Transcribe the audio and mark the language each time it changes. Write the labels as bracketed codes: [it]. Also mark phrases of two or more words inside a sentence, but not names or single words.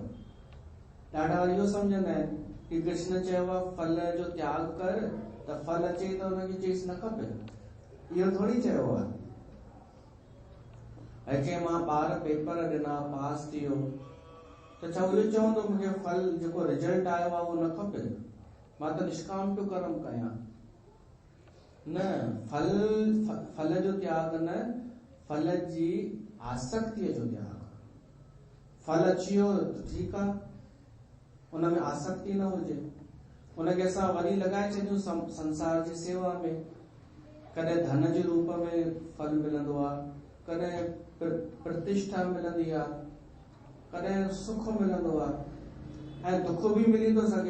[sd] ॾाढा इहो सम्झंदा आहिनि कि कृष्ण चयो आहे फल जो त्याग कर, त फल अचे त उनखे चईसि न खपे। इहो थोरी चयो आहे। ऐं मां ॿार पेपर ॾिना, पास थी वियो, त छा उहो चवंदो मूंखे फल जेको रिजल्ट आयो आहे उहो न खपे? मां त निष्काम पियो कर्म कयां। न, फल जो त्याग न, फल जी आसक्तिअ जो त्याग। फल अची वियो त ठीकु आहे, उनमें आसक्ति न हुजे। उनखे असां वरी लॻाए छॾियूं संसार जी सेवा में। कॾहिं धन जे रूप में फल मिलंदो आहे, कॾहिं प्रतिष्ठा मिलंदी आहे, कॾहिं सुख मिलंदो आहे, ऐं दुख भी मिली थो सघे।